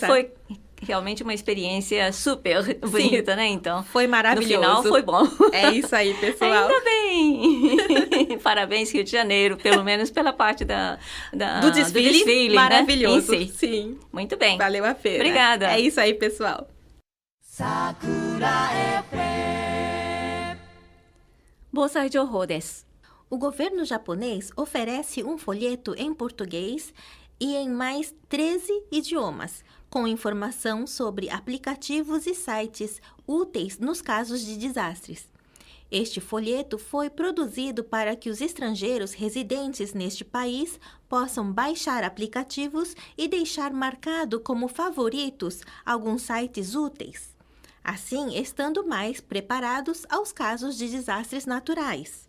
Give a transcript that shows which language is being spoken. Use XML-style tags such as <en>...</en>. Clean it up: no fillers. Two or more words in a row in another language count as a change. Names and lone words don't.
<pt>Foi realmente uma experiência super bonita, né? Então, Foi maravilhoso. no final foi bom. É isso aí, pessoal. Ainda bem! Parabéns, Rio de Janeiro, pelo menos pela parte Do desfile, maravilhoso. Né? Em si. Sim. Muito bem. Valeu a pena. Obrigada. É isso aí, pessoal. Sakura FM.</pt> <ja>防災情報です.</ja> <pt>O governo japonês oferece um folheto em português e em mais 13 idiomas, com informação sobre aplicativos e sites úteis nos casos de desastres. Este folheto foi produzido para que os estrangeiros residentes neste país possam baixar aplicativos e deixar marcado como favoritos alguns sites úteis, assim estando mais preparados aos casos de desastres naturais.</pt>